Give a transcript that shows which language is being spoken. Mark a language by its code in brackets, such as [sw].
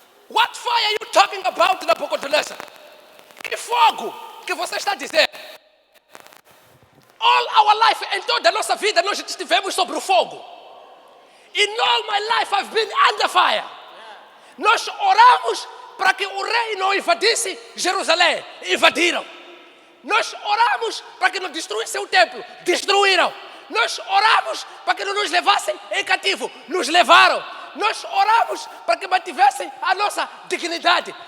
[en] What fire are you talking about, Nabucodonosor? [pt] Que fogo que você está dizendo? [en] All our life, [pt] em toda a nossa vida, nós estivemos sobre o fogo. [en] In all my life, I've been under fire. [pt] Nós oramos para que o rei não invadisse Jerusalém. Invadiram. Nós oramos para que não destruíssem o templo. Destruíram. Nós oramos para que não nos levassem em cativo. Nos levaram. Nós oramos para que mantivessem a nossa dignidade.